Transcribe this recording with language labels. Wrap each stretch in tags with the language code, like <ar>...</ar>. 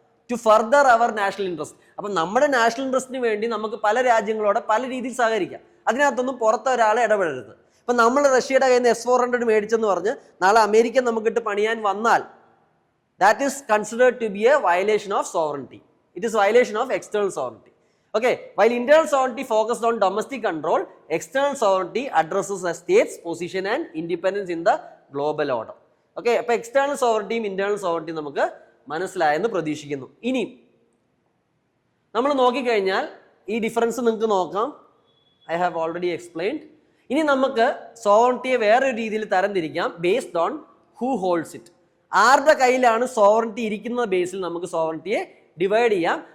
<en>To further our national interest.</en> <ml>അപ്പം നമ്മുടെ national ഇൻട്രസ്റ്റിന് വേണ്ടി നമുക്ക് പല രാജ്യങ്ങളോട് പല രീതിയിൽ സഹകരിക്കാം. അതിനകത്തൊന്നും പുറത്തെ ഒരാളെ ഇടപെടരുത്. ഇപ്പം നമ്മൾ റഷ്യയുടെ കയ്യിൽ നിന്ന് S-400 മേടിച്ചെന്ന് പറഞ്ഞ് നാളെ അമേരിക്ക നമുക്കിട്ട് പണിയാൻ വന്നാൽ</ml> <en>that is considered to be a violation of sovereignty. It is violation of external sovereignty. Okay, while internal sovereignty focused on domestic control, external sovereignty addresses a state's position and independence in the global order.</en> <ml>Okay, അപ്പോൾ external sovereignty internal sovereignty നമുക്ക് മനസ്സിലായെന്ന് പ്രതീക്ഷിക്കുന്നു. ഇനി നമ്മൾ നോക്കിക്കഴിഞ്ഞാൽ ഈ difference നിങ്ങൾക്ക് നോക്കാം.</ml> <en>I have already explained.</en> <ml>ഇനി നമുക്ക് സോവറിറ്റിയെ വേറൊരു രീതിയിൽ തരംതിരിക്കാം,</ml> <en>Based on who holds it.</en> <ml>ആരുടെ കയ്യിലാണ് സോവറിറ്റി ഇരിക്കുന്ന ബേസിൽ നമുക്ക് സോവറിറ്റിയെ ഡിവൈഡ് ചെയ്യാം.</ml>